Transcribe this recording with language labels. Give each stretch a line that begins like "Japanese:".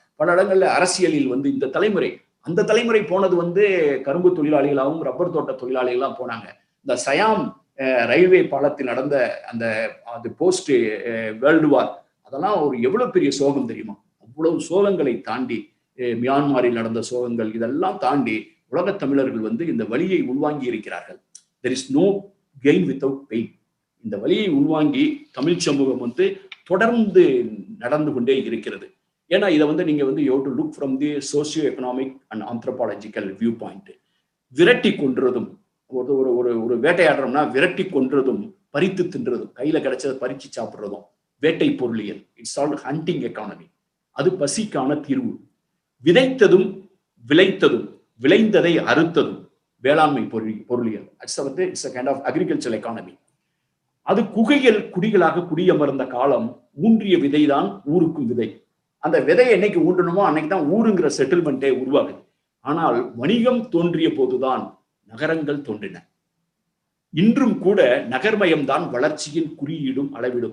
Tamil: பல இடங்கள்ல அரசியலில் வந்து இந்த தலைமுறை அந்த தலைமுறை போனது வந்து கரும்பு தொழிலாளிகளாகவும் ரப்பர் தோட்ட தொழிலாளிகளாம் போனாங்க. இந்த சயாம் ரயில்வே பாலத்தில் நடந்த அந்த போஸ்ட் வேர்ல்டு வார் அதெல்லாம் ஒரு எவ்வளவு பெரிய சோகம் தெரியுமா? அவ்வளவு சோகங்களை தாண்டி, மியான்மரில் நடந்த சோகங்கள் இதெல்லாம் தாண்டி உலக தமிழர்கள் வந்து இந்த வலியை உள்வாங்கி இருக்கிறார்கள்.
English: there is no gain without pain.
Tamil: இந்த வலியை உள்வாங்கி தமிழ் சமூகம் வந்து தொடர்ந்து நடந்து கொண்டே இருக்கிறது. ஏன்னா இதை வந்து நீங்க வந்து
English: you have to look from the socio economic and anthropological viewpoint.
Tamil: விரட்டி கொன்றதும் ஒரு வேட்டையாடுறோம்னா விரட்டி கொன்றதும் பறித்து தின்றதும் கையில கிடைச்சதை பறிச்சு சாப்பிடுறதும் வேட்டை பொருளியல்.
English: It's all hunting economy.
Tamil: அது பசிக்கான தீர்வு. விதைத்ததும் விளைத்ததும் விளைந்ததை அறுத்ததும் வேளாண்மை பொருளியல்.
English: It's a kind of agricultural economy.
Tamil: அது குகைகள் குடிகளாக குடியமர்ந்த காலம். ஊன்றிய விதைதான் ஊருக்கும் விதை. அந்த விதையை என்னைக்கு ஊன்றணுமோ அன்னைக்கு தான் ஊருங்கிற செட்டில்மெண்ட்டே உருவாகுது. ஆனால் வணிகம் தோன்றிய போதுதான் நகரங்கள் தோன்றின. இன்றும் கூட நகர்மயம்தான் வளர்ச்சியின் குறியீடும் அளவிடும்.